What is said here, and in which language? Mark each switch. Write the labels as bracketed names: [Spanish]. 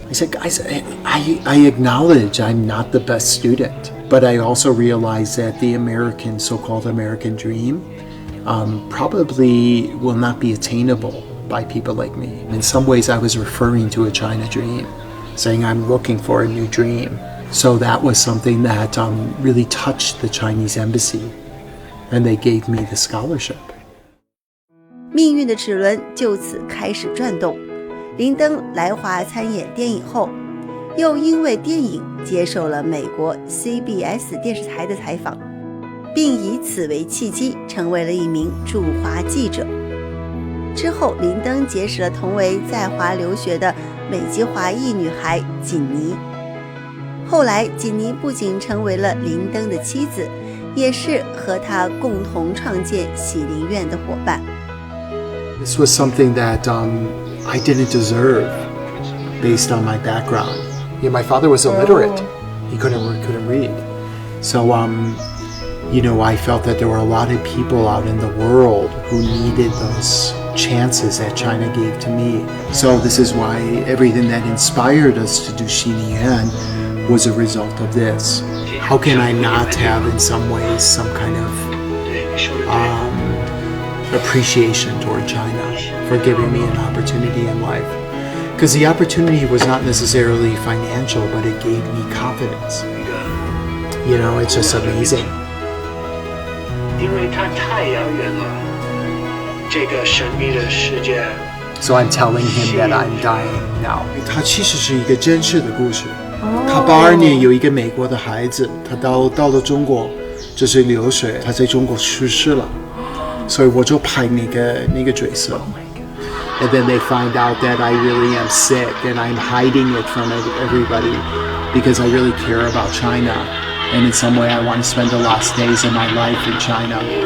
[English] I said, guys, I acknowledge I'm not the best student, but I also realize that the so-called American dream probably will not be attainable by people like me. In some ways, I was referring to a China dream, saying I'm looking for a new dream. So that was something that really touched the Chinese embassy, and they gave me the scholarship. [Chinese] 命运的齿轮就此开始转动。林登来华参演电影后又因为电影接受了美国 CBS 电视台的采访，并以此为契机成为了一名驻华记者。之后，林登结识了同为在华留学的美籍华裔女孩锦妮。后来，锦妮不仅成为了林登的妻子，也是和他共同创建喜灵院的伙伴。 [English] This was something that I didn't deserve based on my background. Yeah, my father was illiterate. He couldn't read. So, I felt that there were a lot of people out in the world who needed those chances that China gave to me. So this is why everything that inspired us to do Xiniyuan was a result of this. How can I not have, in some ways, some kind of appreciation toward China for giving me an opportunity in life? Because the opportunity was not necessarily financial, but it gave me confidence. It's just amazing. [Chinese] 因为它太遥远了，这个神秘的世界。 [English] So I'm telling him that I'm dying now. [Chinese] 它其实是一个真实的故事。他82年有一个美国的孩子，他到了中国，就是留学，他在中国去世了，所以我就拍那个角色。 [English] And then they find out that I really am sick and I'm hiding it from everybody because I really care about China. And in some way I want to spend the last days of my life in China.